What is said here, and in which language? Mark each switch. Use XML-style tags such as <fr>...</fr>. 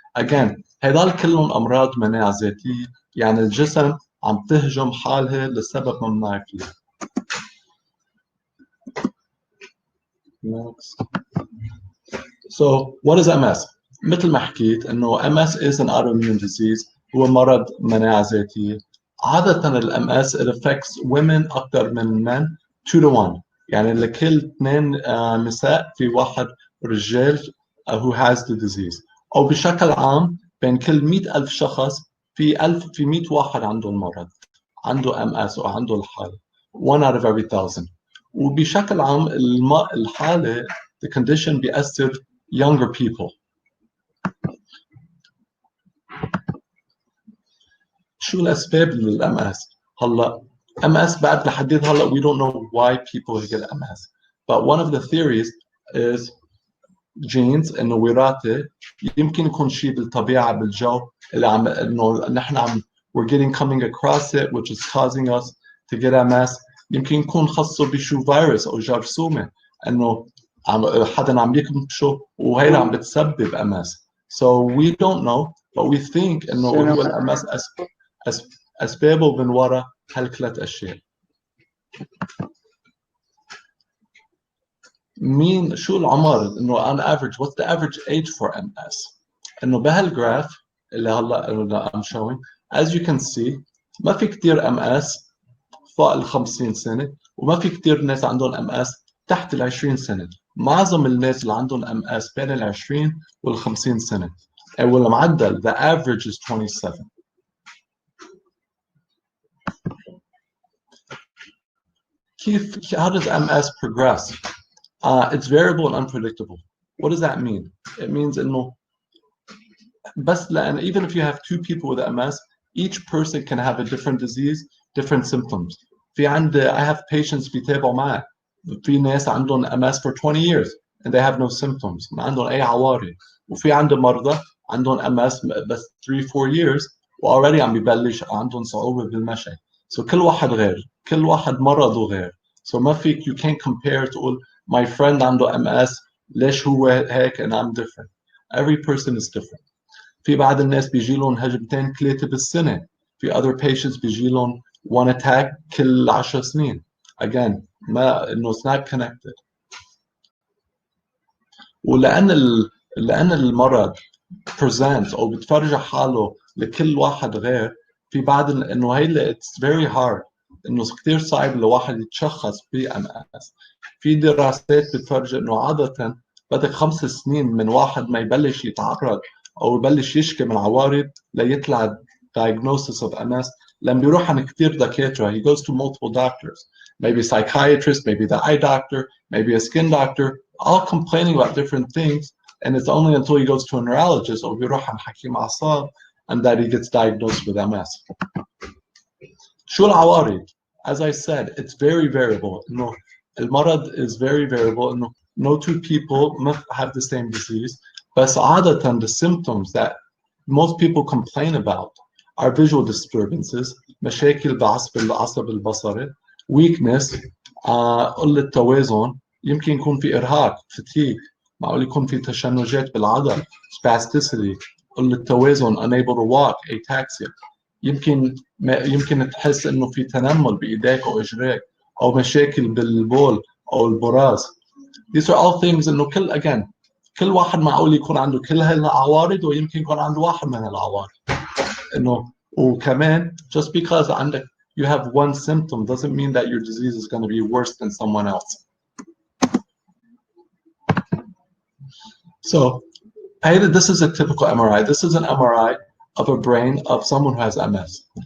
<ar>Again هيدول كلهم أمراض مناعة ذاتية، يعني الجسم عم تهجم حالها لسبب ما بنعرف ليه.</ar> <en>Next. So what is MS?</en> <ar>مثل ما حكيت إنه</ar> <en>MS is an autoimmune disease،</en> <ar>هو مرض مناعة ذاتية. عادة MS</ar> <en>it affects women</en> <ar>أكثر من men 2 to 1، يعني لكل 2 نساء في واحد رجال</ar> <en>who has the disease.</en> <ar>أو بشكل عام بين كل 100,000 شخص في 100 واحد عنده المرض، عنده MS أو عنده الحالة.</ar> <en>1 out of every 1,000.</en> <ar>وبشكل عام الحالة</ar> <en>the condition</en> <ar>بيأثر</ar> <en>younger people.</en> <ar>شو الأسباب للMS؟ هلا MS بعد لحديت هلا</ar> <en>we don't know why people get MS. But one of the theories is genes</en> <ar>إنه وراثة يمكن يكون شيء بالطبيعة بالجو اللي عم إنه نحن عم</ar> <en>we're getting coming across it which is causing us to get MS.</en> <ar>يمكن يكون خاصه بشو فيروس أو جرثومة إنه حدا عم يكمشه وهي عم بتسبب MS.</ar> <en>So we don't know but we think</en> <ar>إنه هو الMS أسبابه من وراء هالثلاث أشياء. مين شو العمر إنه</ar> <en>on average what's the average age for MS؟</en> <ar>إنه بهالجراف اللي هلا</ar> <en>I'm showing as you can see</en> <ar>ما في كتير MS فوق ال 50 سنة وما في كتير ناس عندهم MS تحت ال 20 سنة. معظم الناس اللي عندهم MS بين ال 20 وال 50 سنة. والمعدل</ar> <en>the average</en> <ar>is 27.</ar> <en>How does MS progress? It's variable and unpredictable. What does that mean? It means</en> <ar>إنه بس لأن</ar> <en>even if you have two people with MS, each person can have a different disease, different symptoms.</en> <ar>في عندي</ar> <en>I have patients</en> <ar>بيتابعوا معي. في ناس عندهم</ar> <en>MS for 20 years and they have no symptoms.</en> <ar>ما عندهم أي عوارض. وفي عندي مرضى عندهم MS بس 3-4 years وalready عم ببلش عندهم صعوبة بالمشي. So كل واحد غير. كل واحد مرضه غير.</ar> <en>So</en> <ar>ما فيك</ar> <en>you can't compare تقول my friend</en> <ar>عنده MS ليش هو هيك</ar> <en>and I'm different. Every person is different.</en> <ar>في بعض الناس بيجي لهم هجمتين 3 بالسنة. في</ar> <en>other patients</en> <ar>بيجي لهم</ar> <en>one attack</en> <ar>كل 10 سنين.</ar> <en>Again</en> <ar>ما إنه</ar> <en>it's not connected.</en> <ar>لأن المرض presents أو بتفرج حاله لكل واحد غير في بعض إنه هي</ar> <en>it's very hard</en> <ar>إنه كثير صعب لواحد يتشخص ب MS. في دراسات بتفرج إنه عادة بدك 5 سنين من واحد ما يبلش يتعرض أو يبلش يشكي من عوارض ليطلع</ar> <en>diagnosis of MS.</en> <ar>لما بيروح عند كثير دكاترة</ar> <en>he goes to multiple doctors, maybe a psychiatrist, maybe the eye doctor, maybe a skin doctor, all complaining about different things, and it's only until he goes to a neurologist</en> <ar>أو بيروح عند حكيم أعصاب</ar> <en>and that he gets diagnosed with MS.</en> <ar>شو العوارض؟</ar> <en>As I said, it's very variable.</en> <ar>إنه المرض</ar> <en>is very variable. إنه no two people have the same disease. بس عادة the symptoms that most people complain about are visual disturbances,</en> <ar>مشاكل بالعصب البصري,</ar> <en>weakness,</en> <ar>قلة توازن, يمكن يكون في إرهاق,</ar> <en>fatigue,</en> <ar>معقول يكون في تشنجات بالعضل,</ar> <en>spasticity, قلة توازن, unable to walk, ataxia.</en> <ar>يمكن تحس إنه في تنمل بإيديك أو إجريك, أو مشاكل بالبول أو البراز.</ar> <en>These are all things</en> <ar>إنه كل واحد معقول يكون عنده كل هالعوارض ويمكن يكون عنده واحد من هالعوارض. إنه وكمان</ar> <en>just because عندك you have one symptom doesn't mean that your disease is going to be worse than someone else. So this is a typical MRI. This is an MRI of a brain of someone who has MS.</en>